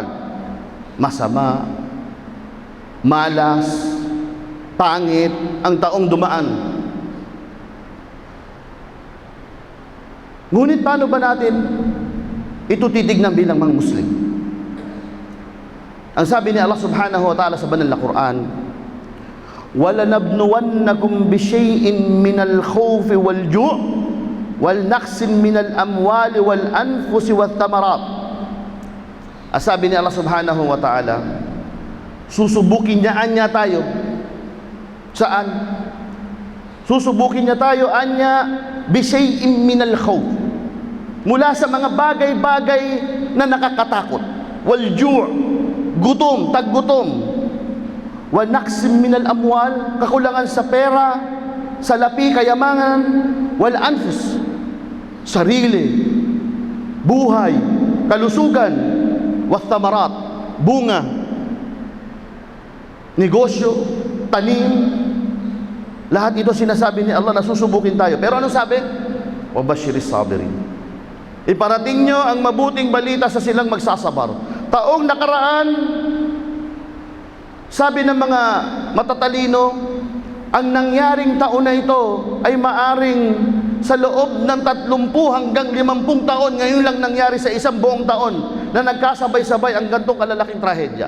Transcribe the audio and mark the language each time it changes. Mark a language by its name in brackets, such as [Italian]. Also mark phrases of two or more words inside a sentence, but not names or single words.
[Filipino] Masama, malas, pangit ang taong dumaan. Ngunit paano ba natin ito titignan bilang mga Muslim? Ang sabi ni Allah [Arabic] سبحانه وتعالى [Filipino] sa banal na Quran, [Arabic] وَلَنَبْنُوَنَّكُمْ بِشَيْءٍ مِّنَ الْخَوْفِ وَالْجُوعِ وَالْنَقْصٍ مِّنَ الْأَمْوَالِ وَالْأَنفُسِ وَالثَّمَرَاتِ. [Filipino] Ang sabi ni Allah [Arabic] سبحانه وتعالى, [Filipino] susubukin niya tayo. Saan? Susubukin niya tayo [Arabic] بِشَيْءٍ مِّنَ الْخَوْفِ, [Filipino] mula sa mga bagay-bagay na nakakatakot, wal-ju', gutom, taggutom, [Arabic] ونقص من الأموال, [Filipino] kakulangan sa pera, sa lapi, kayamanan, [Arabic] والأنفس, [Filipino] sarili, buhay, kalusugan, [Arabic] والثمرات, [Filipino] bunga, negosyo, tanim. Lahat ito sinasabi ni Allah na susubukin tayo. Pero ano sabi? [Arabic] وبشر الصابرين, [Filipino] iparating nyo ang mabuting balita sa silang magsasabar. Taong nakaraan, sabi ng mga matatalino, ang nangyaring taon na ito ay maaring sa loob ng 30 hanggang 50 taon, ngayon lang nangyari sa isang buong taon na nagkasabay-sabay ang gantong kalalaking trahedya.